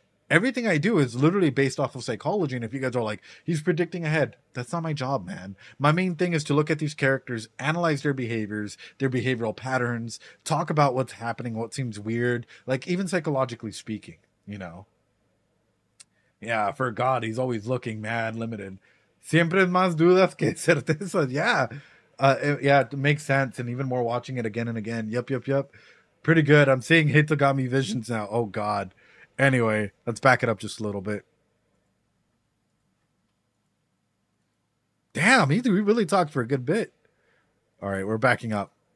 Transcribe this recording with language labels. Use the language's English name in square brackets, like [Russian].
[English] Everything I do is literally based off of psychology. And if you guys are like, he's predicting ahead, that's not my job, man. My main thing is to look at these characters, analyze their behaviors, their behavioral patterns, talk about what's happening, what seems weird, like even psychologically speaking, Yeah, for God, he's always looking mad limited. [Spanish] Siempre más dudas que certezas. [English] Yeah. Yeah, it makes sense. And even more watching it again and again. Yep. Pretty good. I'm seeing Hitogami visions now. Oh, God. Anyway, let's back it up just a little bit. Damn, we really talked for a good bit. All right, we're backing up.